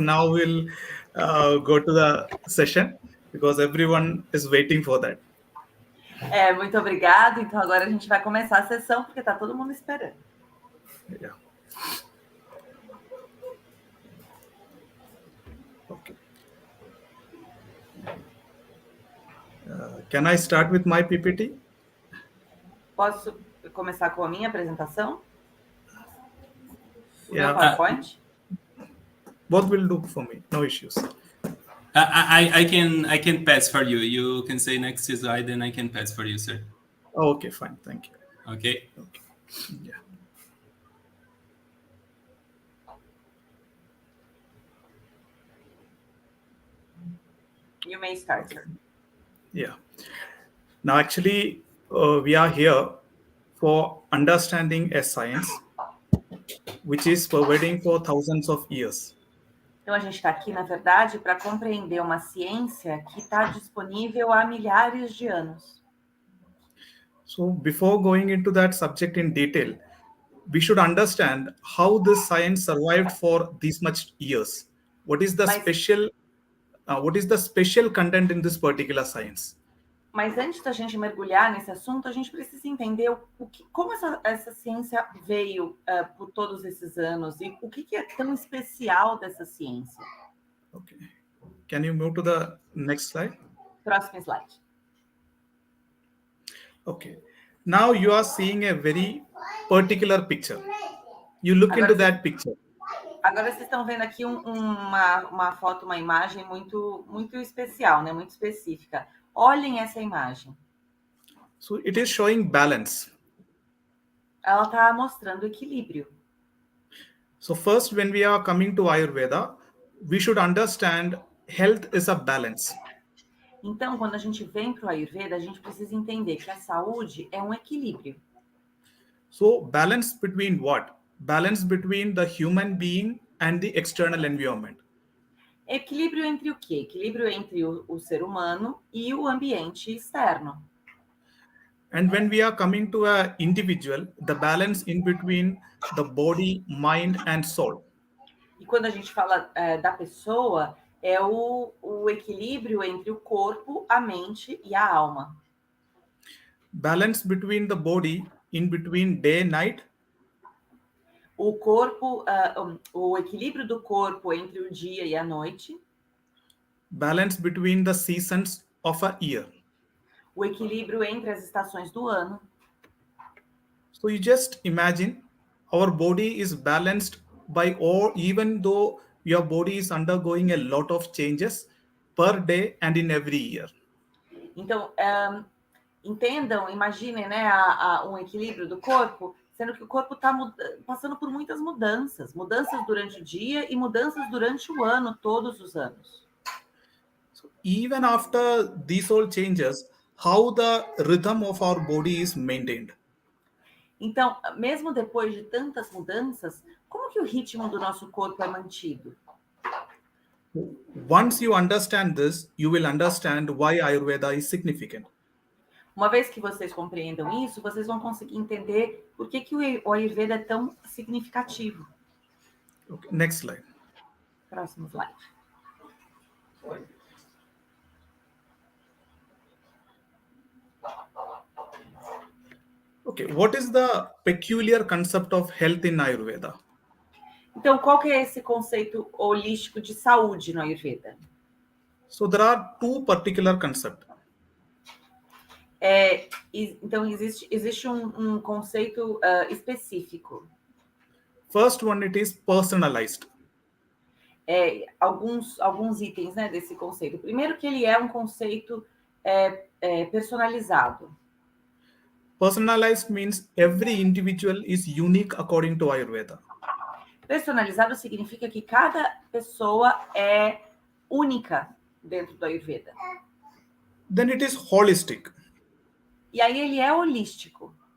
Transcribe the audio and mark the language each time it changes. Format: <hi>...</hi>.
<en>Now we'll go to the session because everyone is waiting for that.</en> <pt>Muito obrigado. Então, agora a gente vai começar a sessão porque está todo mundo esperando.</pt> <en>Yeah. Okay. Can I start with my PPT?</en> <pt>Posso começar com a minha apresentação?</pt> <en>Yeah. PowerPoint? Both will do for me. No issues. I can pass for you. You can say next slide, and I can pass for you, sir. Okay, fine. Thank you. Okay. Yeah. You may start, sir. Yeah. Now, actually, we are here for understanding a science which is pervading for thousands of years.</en> <pt>Então, a gente está aqui, na verdade, para compreender uma ciência que está disponível há milhares de anos.</pt> <en>So, before going into that subject in detail, we should understand how this science survived for these much years. What is the special content in this particular science?</en> <pt>Mas antes da gente mergulhar nesse assunto, a gente precisa entender como essa ciência veio por todos esses anos e o que é tão especial dessa ciência.</pt> <en>Okay. Can you move to the next slide?</en> <pt>Próximo slide.</pt> <en>Okay. Now you are seeing a very particular picture. You look into that picture.</en> <pt>Agora vocês estão vendo aqui uma foto, uma imagem muito especial, né? Muito específica. Olhem essa imagem.</pt> <en>So it is showing balance.</en> <pt>Ela está mostrando equilíbrio.</pt> <en>So first, when we are coming to Ayurveda, we should understand health is a balance.</en> <pt>Então, quando a gente vem para o Ayurveda, a gente precisa entender que a saúde é um equilíbrio.</pt> <en>So balance between what? Balance between the human being and the external environment.</en> <pt>Equilíbrio entre o quê? Equilíbrio entre o ser humano e o ambiente externo.</pt> <en>And when we are coming to an individual, the balance in between the body, mind, and soul.</en> <pt>E quando a gente fala da pessoa, é o equilíbrio entre o corpo, a mente e a alma.</pt> <en>Balance between the body, in between day and night.</en> <pt>O corpo, o equilíbrio do corpo entre o dia e a noite.</pt> <en>Balance between the seasons of a year.</en> <pt>O equilíbrio entre as estações do ano.</pt> <en>So you just imagine our body is balanced by all, even though your body is undergoing a lot of changes per day and in every year.</en> <pt>Então, entendam, imaginem, né, um equilíbrio do corpo, sendo que o corpo está passando por muitas mudanças. Mudanças durante o dia e mudanças durante o ano, todos os anos.</pt> <en>So even after these all changes, how the rhythm of our body is maintained?</en> <pt>Então, mesmo depois de tantas mudanças, como que o ritmo do nosso corpo é mantido?</pt> <en>Once you understand this, you will understand why Ayurveda is significant.</en> <pt>Uma vez que vocês compreendam isso, vocês vão conseguir entender por que o Ayurveda é tão significativo.</pt> <en>Okay, next slide.</en> <pt>Próximo slide.</pt> <en>Okay, what is the peculiar concept of health in Ayurveda?</en> <pt>Então, qual que é esse conceito holístico de saúde no Ayurveda?</pt> <en>So there are two particular concepts.</en> <pt>Então, existe um conceito específico.</pt> <en>First one, it is personalized.</en> <pt>Alguns itens, né, desse conceito. Primeiro que ele é um conceito personalizado.</pt> <en>Personalized means every individual is unique according to Ayurveda.</en> <pt>Personalizado significa que cada pessoa é única dentro do Ayurveda.</pt> <en>Then it is holistic.</en> <pt>E aí ele é holístico.</pt>